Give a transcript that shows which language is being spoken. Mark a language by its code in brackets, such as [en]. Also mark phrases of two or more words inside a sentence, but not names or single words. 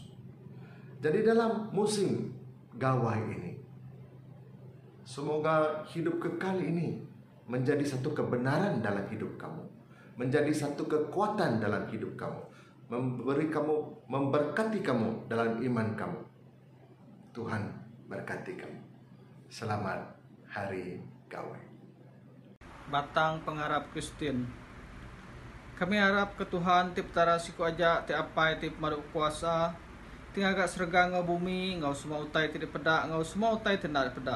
[ms] Jadi dalam musim gawai ini, semoga hidup kekal ini menjadi satu kebenaran dalam hidup kamu, menjadi satu kekuatan dalam hidup kamu, memberkati kamu dalam iman kamu. Tuhan berkati kamu. Selamat Hari Gawai. [iba] Batang pengharap Kristen. Kami harap ke Tuhan ti petara siku aja ti apai ti pemaduk kuasa, ti agak serga ngau bumi, ngau semua utai ti peda, ngau semua utai ti ndak peda.